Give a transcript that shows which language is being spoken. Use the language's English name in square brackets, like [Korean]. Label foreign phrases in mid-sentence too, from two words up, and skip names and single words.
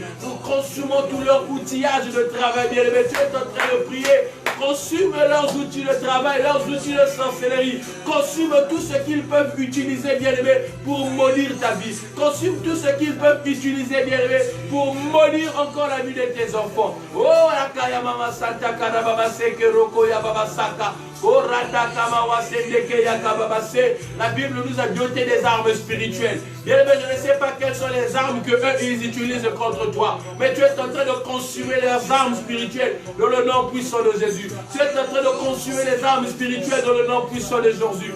[French] Nous consumons tout leur outillage de travail, bien-aimé. Tu es en train de prier. Consume leurs outils de travail, leurs outils de sorcellerie. Consume tout ce qu'ils peuvent utiliser, bien-aimé, pour maudire ta vie. Consume tout ce qu'ils peuvent utiliser, bien-aimé, pour maudire encore la vie de tes enfants. Oh, Akaya Mama Santa Kadababa Seke Roko Yababa Saka. La Bible nous a doté des armes spirituelles. Bien-aimé, je ne sais pas quelles sont les armes que eux ils utilisent contre toi, mais tu es en train de consumer leurs armes spirituelles dans le nom puissant de Jésus. Tu es en train de consumer les armes spirituelles dans le nom puissant de Jésus.